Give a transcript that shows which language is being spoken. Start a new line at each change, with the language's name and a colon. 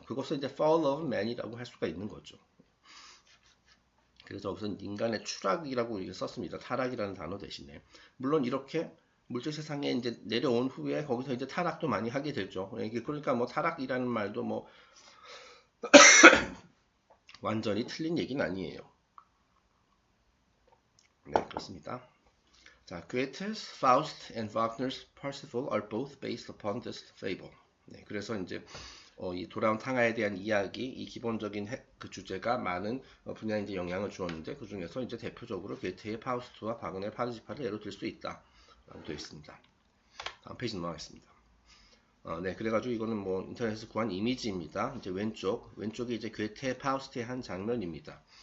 Korean: 그것을 이제
English: fall of man
Korean: 이라고 할 수가 있는 거죠. 그래서 우선 인간의 추락이라고 썼습니다. 타락이라는 단어 대신에. 물론 이렇게 물질 세상에 이제 내려온 후에 거기서 이제 타락도 많이 하게 되죠. 그러니까 뭐 타락이라는 말도 뭐 완전히 틀린 얘기는 아니에요. 네, 그렇습니다.
English: 자, Goethe's Faust and Wagner's Parsifal are both based upon this fable.
Korean: 네, 그래서 이제 이 돌아온 탕하에 대한 이야기, 이 기본적인 그 주제가 많은 분야에 이제 영향을 주었는데 그 중에서 이제 대표적으로 괴테의 파우스트와 바그너의 파르지파를 예로 들 수 있다라고 되어 있습니다. 다음 페이지 넘어가겠습니다. 네, 그래가지고 이거는 뭐 인터넷에서 구한 이미지입니다. 이제 왼쪽이 이제 괴테의 파우스트의 한 장면입니다.